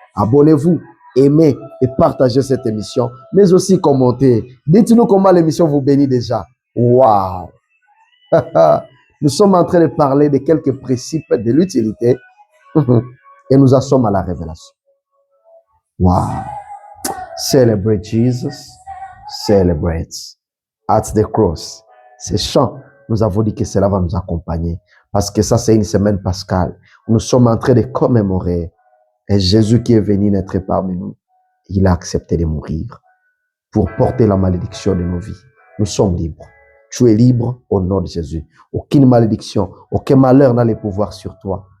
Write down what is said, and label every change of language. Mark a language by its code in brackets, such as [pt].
[fr] Abonnez-vous, aimez et partagez cette émission, mais aussi commentez. Dites-nous comment l'émission vous bénit déjà. Waouh! Nous sommes en train de parler de quelques principes de l'utilité et nous en sommes à la révélation. Wow! [en] Celebrate Jesus, celebrate at the cross. [fr] Ces chants, nous avons dit que cela va nous accompagner parce que ça, c'est une semaine pascale. Nous sommes en train de commémorer et Jésus qui est venu naître parmi nous, il a accepté de mourir pour porter la malédiction de nos vies. Nous sommes libres. Tu es libre au nom de Jésus. Aucune malédiction, aucun malheur n'a le pouvoir sur toi.